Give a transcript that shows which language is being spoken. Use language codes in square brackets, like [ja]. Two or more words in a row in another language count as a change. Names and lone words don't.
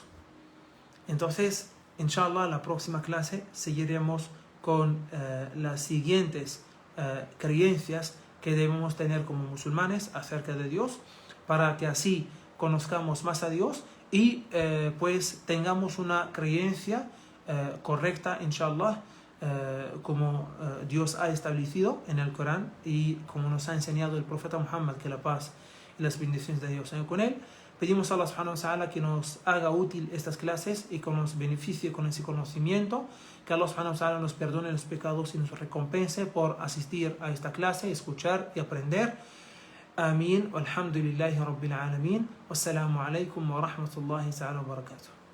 [es] Entonces, inshallah, la próxima clase seguiremos con las siguientes creencias que debemos tener como musulmanes acerca de Dios, para que así conozcamos más a Dios y pues tengamos una creencia correcta, inshallah, como Dios ha establecido en el Corán y como nos ha enseñado el profeta Muhammad, que la paz y las bendiciones de Dios sean con él. Pedimos a [ar] الله سبحانه وتعالى [es] que nos haga útil estas clases y que nos beneficie con ese conocimiento, que [ar] الله سبحانه وتعالى [es] nos perdone los pecados y nos recompense por asistir a esta clase, escuchar y aprender. Amén. [ar] والحمد لله رب العالمين. والسلام عليكم ورحمة الله تعالى وبركاته.